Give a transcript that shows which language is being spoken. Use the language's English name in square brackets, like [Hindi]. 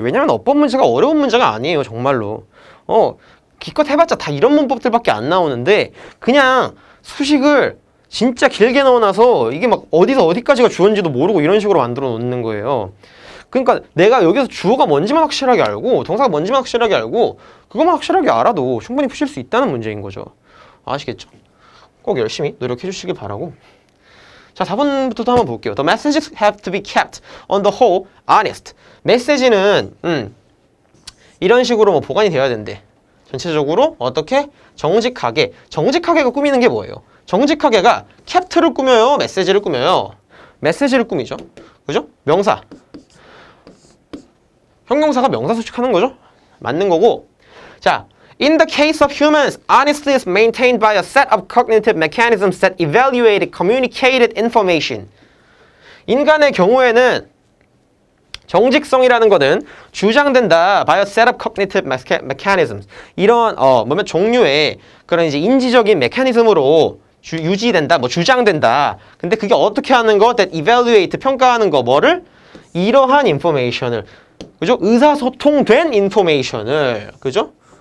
[Korean] 왜냐면 어법 문제가 어려운 문제가 아니에요. 정말로. 기껏 해봤자 다 이런 문법들밖에 안 나오는데 그냥 수식을 진짜 길게 넣어놔서 이게 막 어디서 어디까지가 주어인지도 모르고 이런 식으로 만들어 놓는 거예요. 그러니까 내가 여기서 주어가 뭔지만 확실하게 알고 동사가 뭔지만 확실하게 알고 그것만 확실하게 알아도 충분히 푸실 수 있다는 문제인 거죠. 아시겠죠? 꼭 열심히 노력해 주시길 바라고 자, 4번부터 한번 볼게요. [English] The messages have to be kept on the whole honest. [Korean] 메시지는 이런 식으로 뭐 보관이 되어야 된대. 전체적으로 어떻게? 정직하게. 정직하게가 꾸미는 게 뭐예요? 정직하게가 캡트를 꾸며요? 메시지를 꾸며요? 메시지를 꾸미죠. 그죠? 명사. 형용사가 명사 수식하는 거죠? 맞는 거고. [English] 자, in the case of humans, honesty is maintained by a set of cognitive mechanisms that evaluate communicated information. [Korean] 인간의 경우에는 정직성이라는 것은 주장된다 [English] by a set of cognitive mechanisms. [Korean] 이런 뭐면 종류의 그런 이제 인지적인 메커니즘으로 유지된다, 뭐 주장된다. 근데 그게 어떻게 하는 거? [English] that evaluate [Korean] 평가하는 거 뭐를? 이러한 information을, 그죠? 의사소통된 information을, 그죠?